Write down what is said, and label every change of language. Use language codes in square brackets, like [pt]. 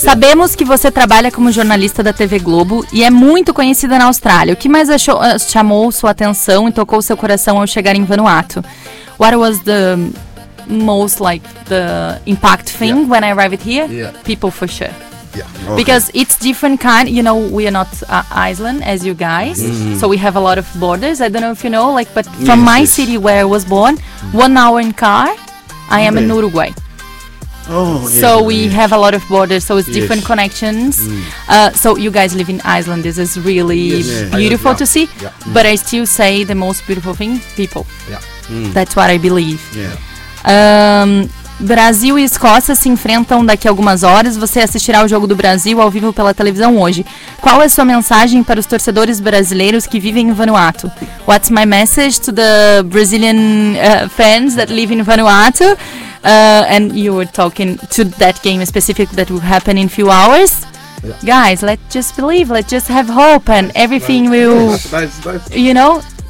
[pt] Sabemos que você trabalha como jornalista da TV Globo e é muito conhecida na Austrália. O que mais chamou sua atenção e tocou seu coração ao chegar em Vanuatu? [en] What was the most like the impact thing when I arrived here? Yeah. People for sure. Yeah. Okay. Because it's different kind, you know, we are not Iceland as you guys, so we have a lot of borders. I don't know if you know, like, but from my city where I was born, 1 hour in car, I am in Uruguay. So we have a lot of borders, so it's different connections. So you guys live in Iceland, this is really beautiful to see. Yeah. But I still say the most beautiful thing, people. Yeah. That's what I believe. Yeah. [pt] Brasil e Escócia se enfrentam daqui a algumas horas. Você assistirá o jogo do Brasil ao vivo pela televisão hoje. Qual é a sua mensagem para os torcedores brasileiros que vivem em Vanuatu? [en] What's my message to the Brazilian fans that live in Vanuatu? And you were talking to that game specific that will happen in a few hours. Yeah. Guys, let's just believe, let's just have hope and everything will... You know?